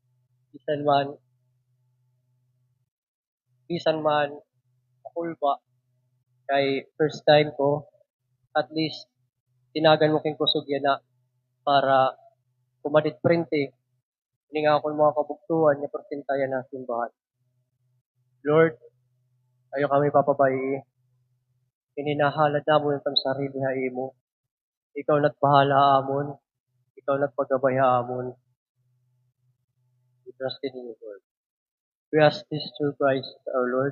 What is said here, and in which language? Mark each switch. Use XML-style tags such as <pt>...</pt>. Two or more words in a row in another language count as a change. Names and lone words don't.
<war>Bisan man, akulba, kay</war> <en>first time</en> <war>ko,</war> <en>at least,</en> <war>tinagan mo king kusog yan na para kumadit printe. Hindi nga ako mga kabugtuhan niya pertintayan na simbahan. Lord, ayo kami papabayi. Hininahalad na mo yung sarili na imo. Ikaw nagbahala amon. Ikaw nagpagabay amon.</war> <en>We trust in you, Lord. We ask this through Christ our Lord.</en>